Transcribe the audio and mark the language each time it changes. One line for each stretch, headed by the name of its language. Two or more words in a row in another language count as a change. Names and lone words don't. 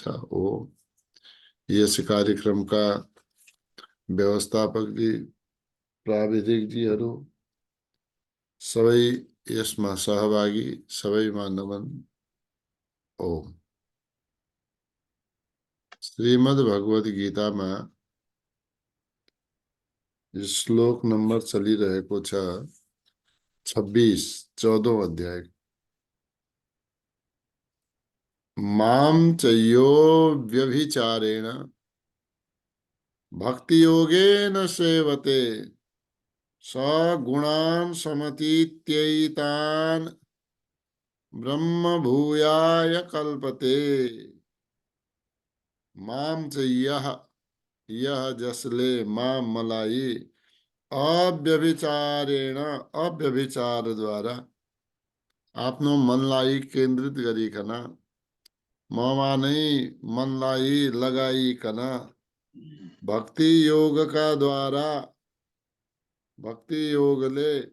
Nepali: ओ यस कार्यक्रमका व्यवस्थापकजी, प्राविधिकजीहरू, सबै यसमा सहभागी सबैमा नमन। ओम। श्रीमद् भगवद गीतामा श्लोक नम्बर चलिरहेको छ 26, 14औं अध्याय।
Sanskrit: माम चयो व्यभिचारेण भक्ति योगेन सेवते स गुणान् समतीत्यैतान् ब्रह्म भूयाय कल्पते। माम च
Nepali: यह जसले माम मलाई अव्यभिचारेण अव्यभिचार द्वारा आफ्नो मनलाई केन्द्रित गरिकन ममा नै मनलाई लगाइकन भक्ति योगका द्वारा भक्ति योगले